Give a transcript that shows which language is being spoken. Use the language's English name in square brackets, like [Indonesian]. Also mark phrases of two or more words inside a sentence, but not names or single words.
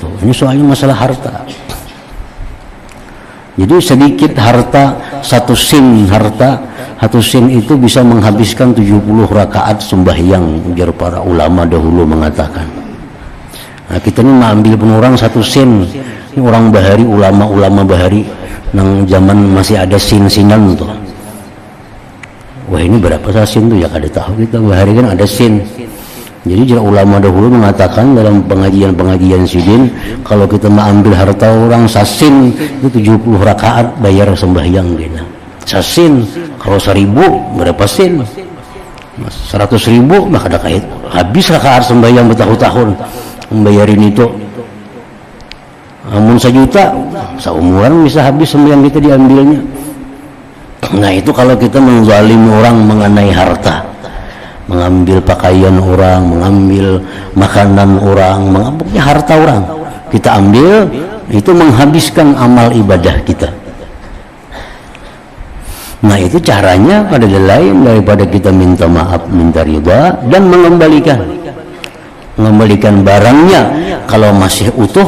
[Indonesian] Ini soalnya masalah harta. Jadi sedikit harta, satu sen harta, satu sen itu bisa menghabiskan 70 rakaat sembahyang, biar para ulama dahulu mengatakan. Nah kita ini mengambil penurang satu sen, [Banjar] ini orang bahari, ulama-ulama bahari, nang zaman masih ada sen-senan tuh. Wah ini berapa sen tuh ya kada tahu kita, bahari kan ada sen. [Indonesian] Jadi ulama dahulu mengatakan dalam pengajian-pengajian sidin, kalau kita mengambil harta orang sasin itu 70 rakaat bayar sembahyang kita. [Banjar] Sasin kalau 1000 berapa sen? [Indonesian] 100.000 maka ada kait habis rakaat sembahyang bertahun-tahun membayarin itu. [Banjar] Amun 1 juta seumuran bisa habis sembahyang kita diambilnya. [Indonesian] Nah itu kalau kita menzalimi orang mengenai harta, mengambil pakaian orang, mengambil makanan orang, mengambil harta orang, kita ambil, itu menghabiskan amal ibadah kita. Nah itu caranya pada lain daripada kita minta maaf, minta ridha, dan mengembalikan barangnya kalau masih utuh.